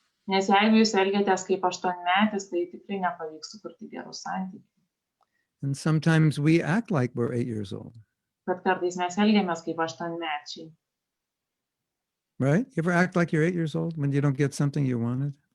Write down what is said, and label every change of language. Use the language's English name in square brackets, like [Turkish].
[Lithuanian] Nes jeigu jūs elgiatės kaip 8-metis, tai tikrai nepavyks sukurti gerų santykių. [English] And sometimes we act like we're 8 years old, [Lithuanian] Bet kartais mes elgiamės kaip 8-mečiai. [English] right? You ever act like you're 8 years old when you don't get something you wanted?